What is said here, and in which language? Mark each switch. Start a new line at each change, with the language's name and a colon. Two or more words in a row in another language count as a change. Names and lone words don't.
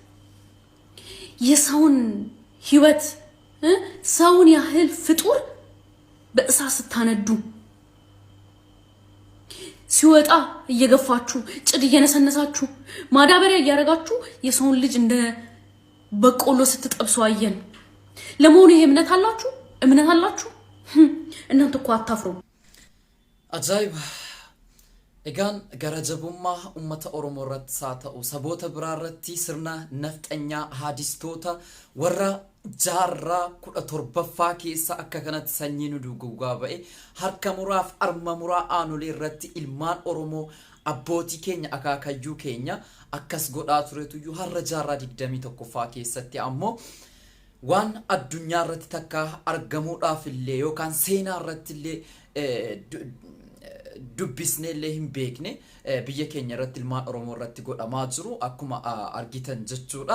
Amharic: የሰውን ህይወት ሰውን ያህል ፍጡር በእሳት ስታነዱ ሲወጣ እየገፋችሁ ጭድ እየነሰነሳችሁ ማዳበሪያ እያረጋችሁ የሰውን ልጅ እንደ በቆሎ ስትጠብሱ አየን። ለመሆኑ ይሄ እምነት አላችሁ? እምነት አላችሁ? እናንተ እኮ አታፍሩ።
Oromo: አጃይብ egaan gara jabummaa ummata oromoo irratti haa ta'u saboota biraa irratti sirna nafxanyaa haadistoota warra jaarraa 17ffaa keessa akka kanatti sanyii nu dugugaa ba'e harka muraaf arma muraa aanolee irratti ilmaan oromoo abbootii keenya akaakayyuu keenya akkas godhaa turetuyyuu har'a jaarraa 21ffaa keessatti ammoo waan addunyaa irratti takka argamuudhaaf illee yookaan seenaa irratti illee dubbisneellee hin beekne biyya keenya irratti ilmaan oromoo irratti godhamaa jiru akkuma argitan jechuudha.